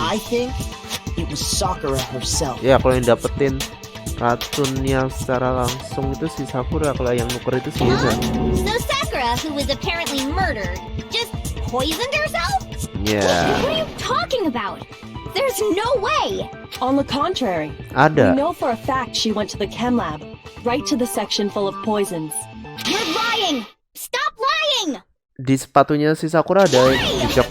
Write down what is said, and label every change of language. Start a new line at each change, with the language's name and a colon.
English: I think it was Sakura herself.
Indonesian: Ya, kalau yang dapetin racunnya secara langsung itu si Sakura. Kalau yang nuker itu si Hina.
English: So Sakura, who was apparently murdered, just poisoned herself?
Indonesian: Ya,
English: What are you talking about? There's no way! On the contrary, we
Indonesian: ada.
English: know for a fact she went to the chem lab, right to the section full of poisons. You're lying! Stop lying!
Indonesian: Di sepatunya si Sakura ada jejak